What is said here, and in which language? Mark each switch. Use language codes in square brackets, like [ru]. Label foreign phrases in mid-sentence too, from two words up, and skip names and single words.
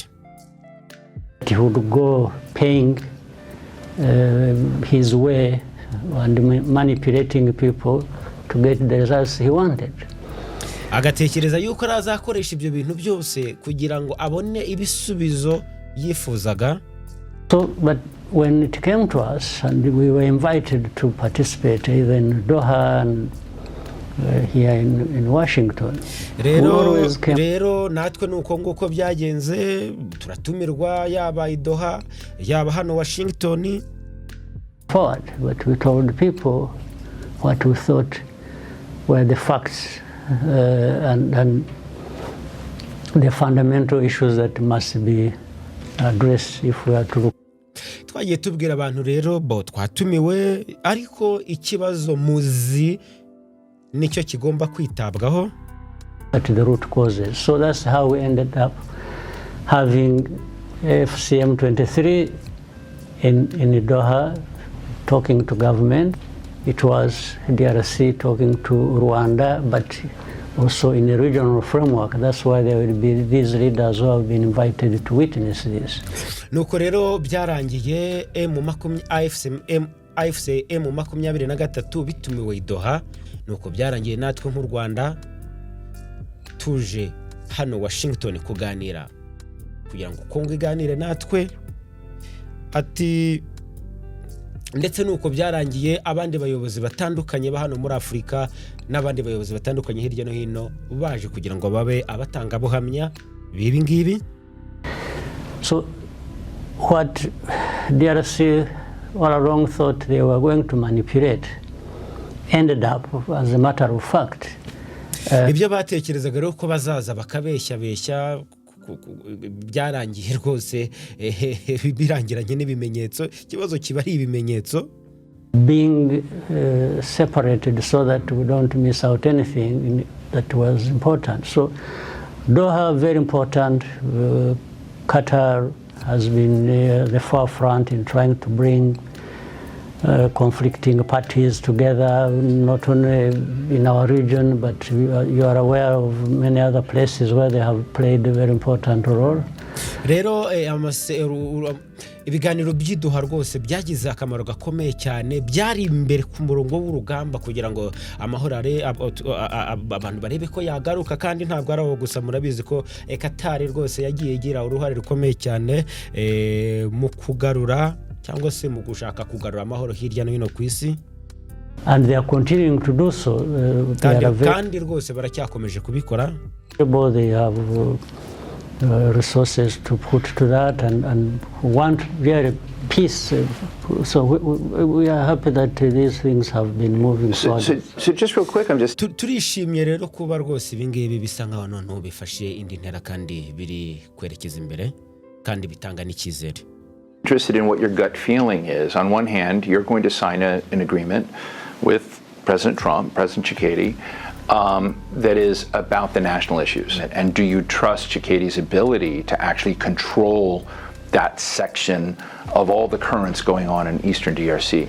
[en] He would go paying his way and manipulating people to get the results he wanted. [rw] Agatekereza yuko arazakoresha ibyo bintu byose kugira ngo abone ibisubizo yifuzaga. [en] So, but when it came to us and we were invited to participate either in Doha and here in Washington, [rw] rero natwe nuko nguko byagenze, turatumirwa yaba i Doha yaba hano Washington. [en] Forward, but we told people what we thought were the facts and the fundamental issues that must be addressed if we are to. [rw] Twagiye tubwira abantu rero bo twatumiwe, ariko ikibazo muzi nicyo kigomba kwitabwaho. [en] At the root causes. So that's how we ended up having FCM 23 in Doha, talking to government. It was DRC talking to Rwanda, but also in a regional framework. That's why there will be these leaders who have been invited to witness this. [rw] Nuko rero byarangiye AFCM 23 bitumiwe i Doha. Nuko byarangiye natwe nk'u Rwanda tuje hano Washington kuganira kugira ngo Kongo iganire natwe. Ati ndetse nuko byarangiye abandi bayobozi batandukanye ba hano muri Afrika n'abandi bayobozi batandukanye hirya no hino baje kugira ngo babe abatanga buhamya bibi ngibi. [en] So what DRC all along thought they were going to manipulate ended up, as a matter of fact, [rw] ibyo batekerezaga rero ko bazaza bakabeshya byarangiye rwose birangiranye n'ibimenyetso. Ikibazo kiba ari ibimenyetso. [en] Being separated so that we don't miss out anything that was important. So Doha, very important. Qatar has been the forefront in trying to bring conflicting parties together, not only in our region, but you are aware of many other places where they have played a very important role. [rw] Rero ibiganiro by'iduha rwose byagize akamaro gakomeye cyane, byari imbere ku murongo w'urugamba kugira ngo amahoro abantu barebe ko yagaruka, kandi ntabwo ari aho gusa. Murabizi ko Qatar rwose yagiye igira uruhare rukomeye cyane mu kugarura cyangwa se mu gushaka kugarura amahoro hirya no hino ku isi. [en] And they are continuing to do so. [rw] Kandi rwose baracyakomeje kubikora. [en] They have resources to put to that and want really peace. So we are happy that these things have been moving forward. So just real quick, I'm just [rw] turishimye rero kuba rwose ibingibi bisa nkaho none bifashe indi ntera kandi biri kwerekeza imbere kandi bitanga n'icyizere. [en] interested in what your gut feeling is. On one hand, you're going to sign an agreement with President Trump, President Tshisekedi, that is about the national issues. And do you trust Tshisekedi's ability to actually control that section of all the currents going on in Eastern DRC?